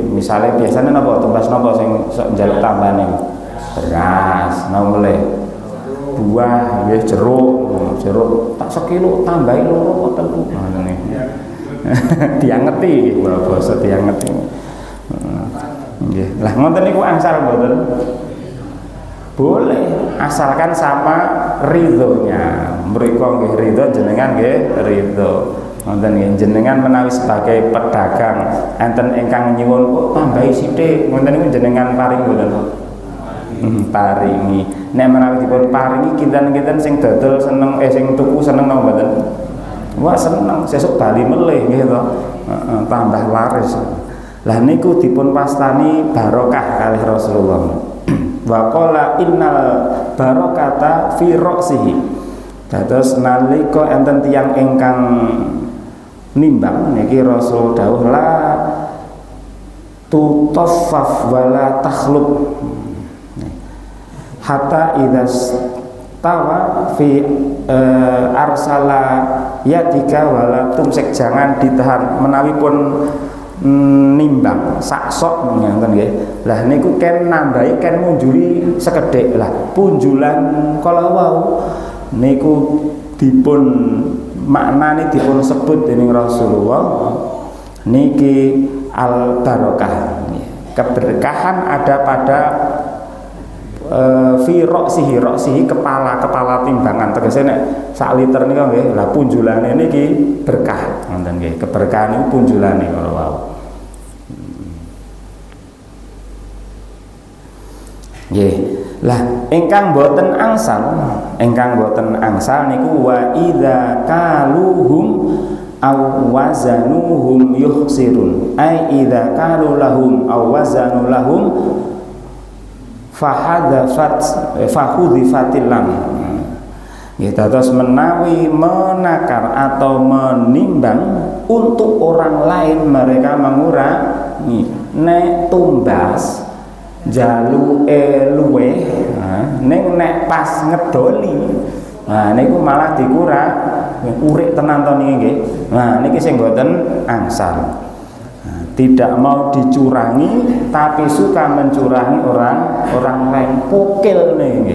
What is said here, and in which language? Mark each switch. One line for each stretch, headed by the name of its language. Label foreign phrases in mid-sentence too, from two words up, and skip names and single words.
Javanese: Misalnya biasanya napa tumbas napa sing njaluk tambahane? Beras, nomele buah, ya jeruk tak sekilo tambahi loro kok telu. Ngene. Diangeti basa diangeti. Nggih. Lah ngoten niku angsal mboten?
Indonesian: Boleh, asalkan sama ridhonya.
Javanese: Mriko nggih ridho jenengan nggih ridho. Ngoten nggih jenengan menawi
Indonesian: sebagai pedagang
Javanese: enten ingkang nyuwun kok tambahi sithik, ngoten niku jenengan paring mboten? Paringi. Nek menawi dipun paringi kinten-kinten sing dodol seneng sing tuku seneng napa mboten? Wah seneng, sesuk bali melih nggih to. Tambah laris. Lah niku dipun wastani barokah kalih Rasulullah.
Arabic: وقال إن البركة في رأسه.
Javanese: Dados nalika enten tiyang ingkang nimbang niki Rasul dawuh
Arabic: لا تطفف ولا تخلب حتى إذا استوى في أرسل يدك ولا تمسك,
Indonesian: jangan ditahan
Javanese: menawi pun nimbang saksok ngoten nggih. Lah niku ken nambahi ken munjuli sekedhik lah punjulan kala wau niku dipun maknane dipun sebut dening Rasulullah niki
Arabic: البركة,
Indonesian: keberkahan ada pada
Arabic: في رأسه
Javanese: kepala timbangan, tegese nek sak liter niku nggih lah punjulane niki berkah ngoten nggih, keberkahan niku punjulane kala wau. Nggih. Lah ingkang boten angsal niku
Arabic: وإذا كالوهم أو وزنوهم يخسرون. أي إذا كالوا لهم أو وزنوا لهم فحذفت اللام.
Indonesian: Gitu, terus menawi menakar atau menimbang untuk orang lain mereka mengurangi,
Javanese: nek tumbas jaluke luweh, ning nek pas ngedoli, nah niku malah dikurang, urik tenan to niki nggih. Nah niki sing mboten angsal.
Indonesian: Tidak mau dicurangi tapi suka mencurangi orang lain,
Javanese: pokil niki.